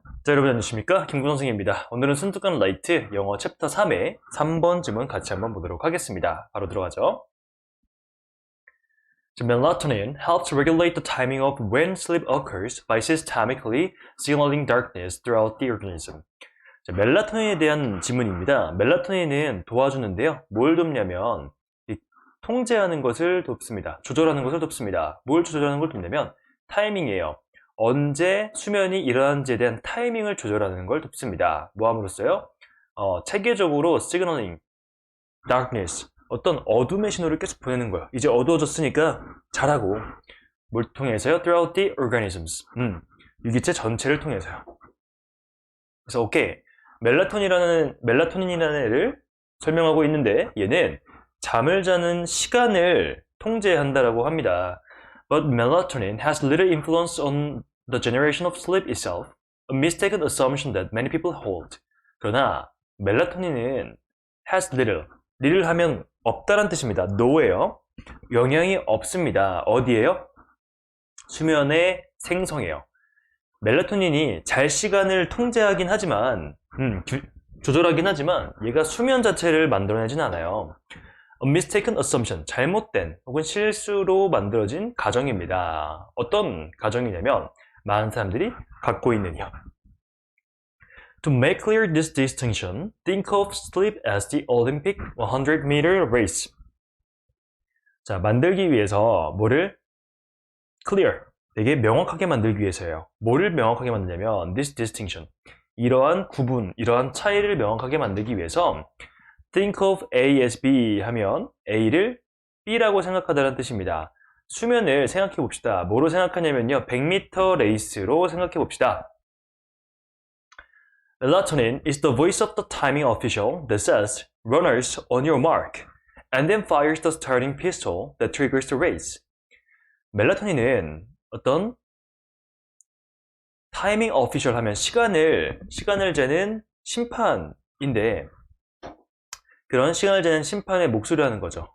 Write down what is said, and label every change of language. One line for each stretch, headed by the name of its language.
Korean: 자, 여러분 안녕하십니까? 김구 선생입니다. 오늘은 순두간 라이트 영어 챕터 3의 3번 질문 같이 한번 보도록 하겠습니다. 바로 들어가죠.
English: Melatonin helps regulate the timing of when sleep occurs by systemically signaling darkness throughout the organism.
Korean: 자, 멜라토닌에 대한 질문입니다. 멜라토닌은 도와주는데요. 뭘 돕냐면 통제하는 것을 돕습니다. 조절하는 것을 돕습니다. 뭘 조절하는 걸 돕냐면 타이밍이에요. 언제 수면이 일어나는지에 대한 타이밍을 조절하는 걸 돕습니다. 뭐 함으로써요? 체계적으로
English: signaling darkness,
Korean: 어떤 어둠의 신호를 계속 보내는 거예요. 이제 어두워졌으니까 자라고. 뭘 통해서요?
English: Throughout the organisms.
Korean: 유기체 전체를 통해서요. 그래서 오케이. 멜라토닌이라는 애를 설명하고 있는데 얘는 잠을 자는 시간을 통제한다라고 합니다.
English: But melatonin has little influence on the generation of sleep itself, a mistaken assumption that many people hold.
Korean: 그러나 멜라토닌은
English: has little, little
Korean: 하면 없다란 뜻입니다. no예요. 영향이 없습니다. 어디에요? 수면의 생성에요. 멜라토닌이 잘 시간을 통제하긴 하지만 조절하긴 하지만 얘가 수면 자체를 만들어내진 않아요.
English: A mistaken assumption,
Korean: 잘못된 혹은 실수로 만들어진 가정입니다. 어떤 가정이냐면 많은 사람들이 갖고 있는 요.
English: To make clear this distinction, think of sleep as the Olympic 100-meter race.
Korean: 자, 만들기 위해서 뭐를
English: clear,
Korean: 되게 명확하게 만들기 위해서예요. 뭐를 명확하게 만드냐면
English: this distinction,
Korean: 이러한 구분, 이러한 차이를 명확하게 만들기 위해서
English: think of A as B
Korean: 하면 A를 B라고 생각하다는 뜻입니다. 수면을 생각해 봅시다. 뭐로 생각하냐면요. 100m 레이스로 생각해 봅시다.
English: Melatonin is the voice of the timing official that says, runners on your mark, and then fires the starting pistol that triggers the race.
Korean: 멜라토닌은 어떤 타이밍 오피셜 하면 시간을 재는 심판인데 그런 시간을 재는 심판의 목소리라는 거죠.